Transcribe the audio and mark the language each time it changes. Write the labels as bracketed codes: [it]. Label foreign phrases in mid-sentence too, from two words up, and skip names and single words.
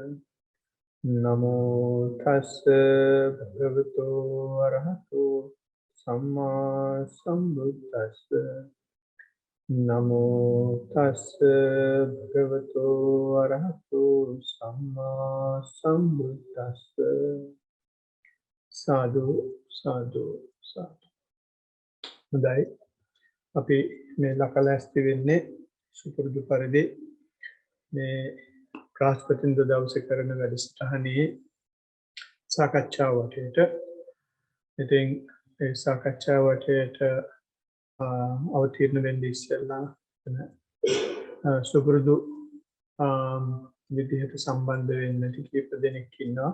[pi] Namo tassa bhagavato arahato samma sambuddhassa. Namo tassa bhagavato arahato samma sambuddhassa. Sadhu, sadhu, sadhu. [si] හොඳයි. අපි මේ ලකලැස්ති වෙන්නේ සුපුරුදු පරිදි මේ ප්‍රාස්පතින්ද දවසේ කරන වැඩසටහනේ සාකච්ඡාව වටේට. ඉතින් ඒ සාකච්ඡාව වටේට අවතීර්ණ වෙන්නේ ඉස්සෙල්ලා සුපුරුදු විදිහට සම්බන්ධ වෙන්න කීප දෙනෙක් ඉන්නවා.